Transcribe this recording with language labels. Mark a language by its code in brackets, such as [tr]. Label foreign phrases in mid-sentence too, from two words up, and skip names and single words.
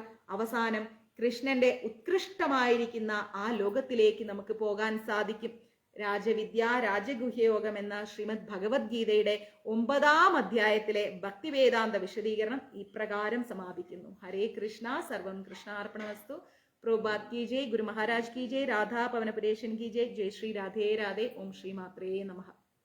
[ml] അവസാനം കൃഷ്ണന്റെ ഉത്കൃഷ്ടമായിരിക്കുന്ന ആ ലോകത്തിലേക്ക് നമുക്ക് പോകാൻ സാധിക്കും. രാജവിദ്യ രാജഗുഹ്യയോഗം എന്ന ശ്രീമദ് ഭഗവത്ഗീതയുടെ 9-ാം അധ്യായത്തിലെ ഭക്തിവേദാന്ത വിശദീകരണം ഇപ്രകാരം സമാപിക്കുന്നു. [sa] ഹരേ കൃഷ്ണ, സർവം കൃഷ്ണാർപ്പണമസ്തു. [hi] പ്രഭുപാദ് की जय, गुरु महाराज की जय, राधा पवन परेशन की जय. जय श्री राधे राधे. [sa] ओम श्री मात्रे नमः.